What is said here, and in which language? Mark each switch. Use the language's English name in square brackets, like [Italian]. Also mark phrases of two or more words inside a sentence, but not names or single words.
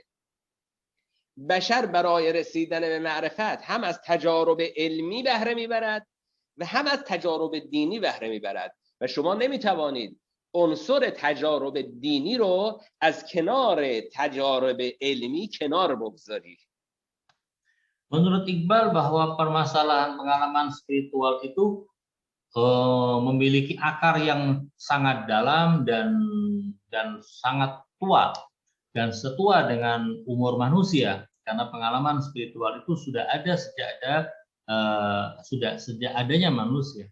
[Persian] بشر برای رسیدن به معرفت هم از تجارب علمی بهره میبرد و هم از تجارب دینی بهره میبرد و شما نمیتوانید عنصر تجارب دینی رو از کنار تجارب علمی کنار بگذارید. [Indonesian] Menurut Iqbal bahwa permasalahan pengalaman spiritual itu memiliki akar yang sangat dalam dan sangat tua dan setua dengan umur manusia, karena pengalaman spiritual itu sudah ada sejak adanya manusia.